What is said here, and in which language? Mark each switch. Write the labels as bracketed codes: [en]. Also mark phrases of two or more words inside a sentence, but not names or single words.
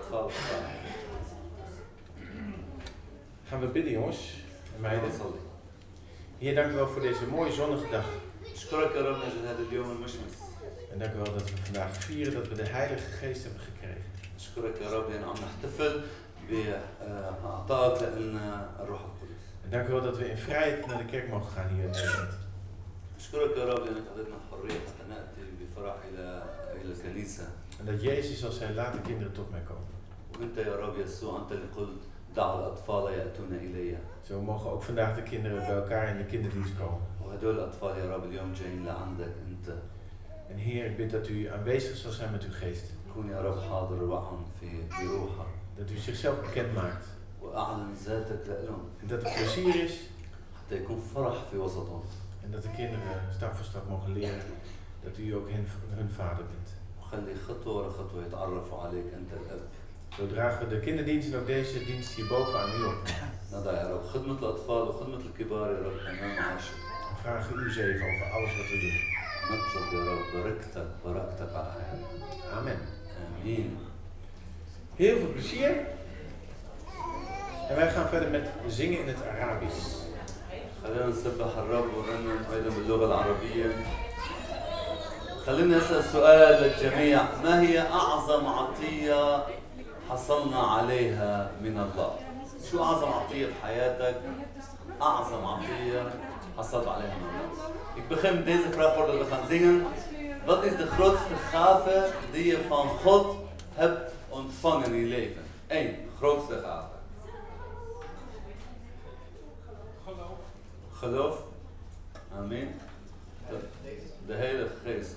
[nl] Gaan we bidden, jongens en meiden. [ar] نصلي. [nl] Heer, dank u wel voor deze mooie zonnige dag. [ar] أشكرك يا رب من أجل هذا اليوم المشمس. [nl] En dank u wel dat we vandaag vieren dat we de Heilige Geest hebben gekregen. [ar] أشكرك يا رب لأن عم نحتفل بإعطائك لنا الروح القدس. [nl] En dank u wel dat we in vrijheid naar de kerk mogen gaan hier in Nederland. [ar] أشكرك يا رب لأنك أعطيتنا الحرية حتى نأتي بفرح إلى الكنيسة. [nl] En dat Jezus zal zijn, laat de kinderen tot mij komen. [ar] وأنت يا رب يسوع أنت اللي قلت دعوا الأطفال يأتون إلي. [nl] Zo mogen ook vandaag de kinderen bij elkaar in de kinderdienst komen. [ar] وهدول الأطفال يا رب اليوم جايين لعندك أنت. [nl] En Heer, ik bid dat u aanwezig zal zijn met uw geest. [ar] كون يا رب حاضر معهم بروحك. [nl] Dat u zichzelf bekend maakt. [ar] وأعلن ذاتك لهم. [nl] En dat er plezier is. [ar] حتى يكون فرح في وسطهم. [nl] En dat de kinderen stap voor stap mogen leren dat u ook hun vader bent. [ar] وخلي خطوة ورا خطوة يتعرفوا عليك أنت الأب. [nl] Zo dragen we de kinderdienst en ook deze dienst hierboven aan u op. [ar] نضع يا رب خدمة الأطفال وخدمة الكبار يا رب أمام عرشك. [nl] We vragen uw zegen over alles wat we doen. [ar] نطلب يا رب بركتك على حياتنا. [nl] Amen. [ar] آمين. [nl] Heel veel plezier. En wij gaan verder met zingen in het Arabisch. [ar] خلينا نسبح الرب ونرنم أيضا باللغة العربية. خلينا نسأل سؤال للجميع، ما هي أعظم عطية حصلنا عليها من الله؟ شو أعظم عطية في حياتك؟ أعظم عطية حصلت عليها من الله. [nl] Ik begin met deze vraag voordat we gaan zingen. Wat is de grootste gave die je van God hebt ontvangen in je leven? 1. Grootste gave. Geloof. Amen. De Heilige Geest.